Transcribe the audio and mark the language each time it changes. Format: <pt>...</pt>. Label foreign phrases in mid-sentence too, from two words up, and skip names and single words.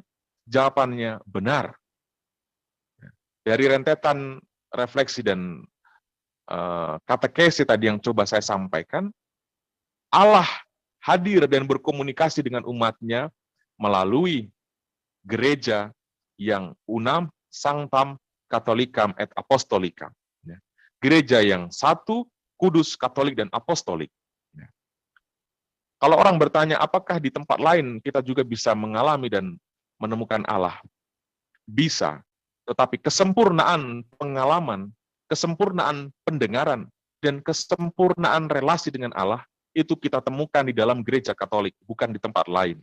<id>Jawabannya benar. Dari rentetan refleksi dan katekesi tadi yang coba saya sampaikan, Allah hadir dan berkomunikasi dengan umatnya melalui gereja yang</id> <la>unam, sanctam, catholicam et apostolicam.</la> <id>Gereja yang satu, kudus, katolik, dan apostolik. Kalau orang bertanya, apakah di tempat lain kita juga bisa mengalami dan menemukan Allah? Bisa, tetapi kesempurnaan pengalaman, kesempurnaan pendengaran, dan kesempurnaan relasi dengan Allah, itu kita temukan di dalam gereja Katolik, bukan di tempat lain.</id>